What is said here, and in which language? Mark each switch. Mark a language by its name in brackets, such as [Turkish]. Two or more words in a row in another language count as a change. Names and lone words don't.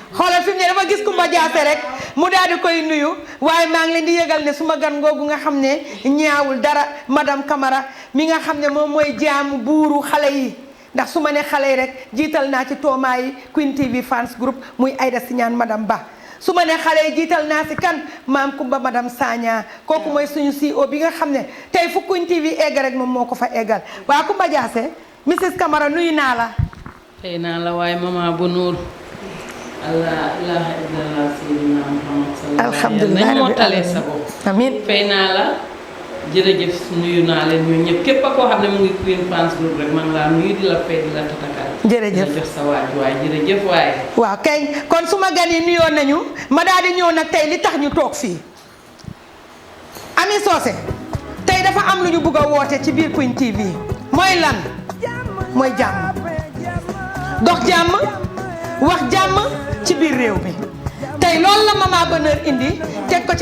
[Wolof] fi mu ne dafa gis Kumba Jaase rek mu daal di koy nuyu waaye maa ngi leen di yëgal ne suma gan googu nga xam ne ñaawul dara madame Camara mi nga xam ne moom mooy jaamu buuru xale yi ndax su ma ne xale yi rek jiital naa ci toomaa yi Queen TV fans group muy Aïda Siñaan madame Ba su ma ne xale yi jiital naa si kan maam Kumba madame Sagna kooku mooy suñu CEO bi nga xam ne tey fu Queen TV egg rek moom moo ko fa eggal waa Kumba Jaase Mrs Camara nuyu naa la. xëy naa la waaye Mama Bonheur. [Arabic] الله إله إلا الله سيدنا محمد صلى الله alhamdulilah [Wolof] nañ moo talee sa bopp. amiin fay naa la jërëjëf nuyu naa leen ñun ñëpp képp koo xam ne mu ngi Queen fans group rek man laa nuyu di la fay di la tatakal. jërëjëf di la jox sa waaj waaye jërëjëf waaye. waaw kay kon suma gan yi nuyoo nañu ma daal di ñëw nag tey li tax ñu toog fii Ami Socé tey dafa am lu ñu bëgg a woote ci biir Queen TV mooy lan mooy jàmm dox jàmm wax jàmm ci biir réew mi tey loolu la Mama Bonheur indi teg ko ci